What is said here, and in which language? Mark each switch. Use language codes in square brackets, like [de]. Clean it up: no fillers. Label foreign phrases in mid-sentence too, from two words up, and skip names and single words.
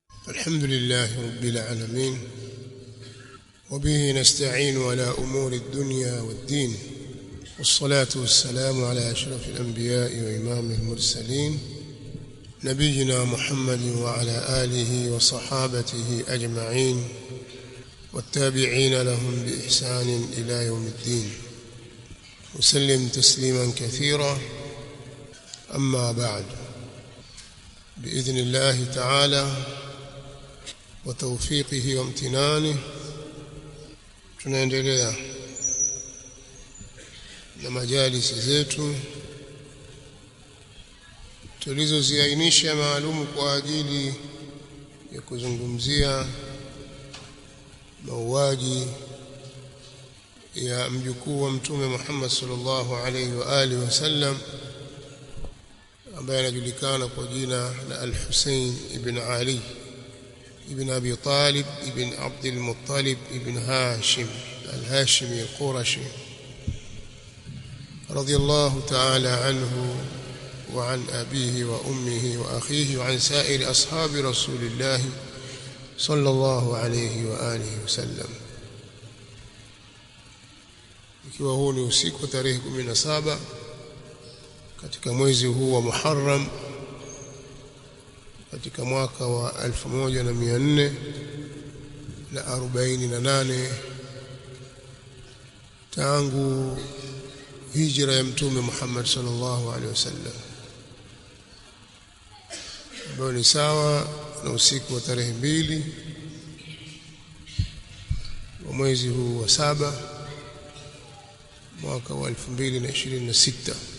[ar] الحمد لله رب العالمين وبه نستعين على أمور الدنيا والدين والصلاة والسلام على أشرف الأنبياء وإمام المرسلين نبينا محمد وعلى آله وصحابته أجمعين والتابعين لهم بإحسان إلى يوم الدين وسلم تسليما كثيرا. أما بعد، بإذن الله تعالى وتوفيقه وامتنانه [sw] tunaendelea na majalisi zetu tulizoziainisha maalum kwa ajili ya kuzungumzia mauaji ya mjukuu wa Mtume Muhammad [ar] صلى الله عليه وعلى آله وسلم [sw] ambaye anajulikana kwa jina la Al-Hussein ibn Ali ibn Abi Talib ibn Abd al-Muttalib ibn Hashim al-Hashimi al-Qurashi [ar] رضي الله تعالى عنه وعن أبيه وأمه وأخيه وعن سائر أصحاب رسول الله صلى الله عليه وعلى آله وسلم. [sw] Ikiwa huu ni usiku tarehe 17 katika mwezi huu wa Muharram katika mwaka wa 1448 tangu hijra ya Mtume Muhammad [ar] صلى الله عليه وسلم, [sw] ambao ni sawa na usiku wa tarehe 2 wa mwezi huu wa 7 mwaka wa 2026.